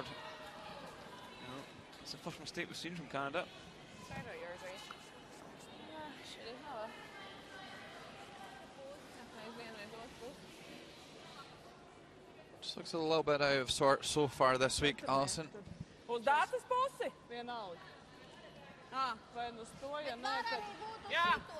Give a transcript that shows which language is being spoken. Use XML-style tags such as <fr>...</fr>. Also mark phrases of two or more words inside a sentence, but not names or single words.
<en>It's the first mistake we've seen from Canada. Sorry about yours, right? Just looks a little bit out of sorts so far this week, Alison.</en> <lv>Uz dātas pusi? Vienalga. Vai nu uz to, ja nē, tad... Jā.</lv>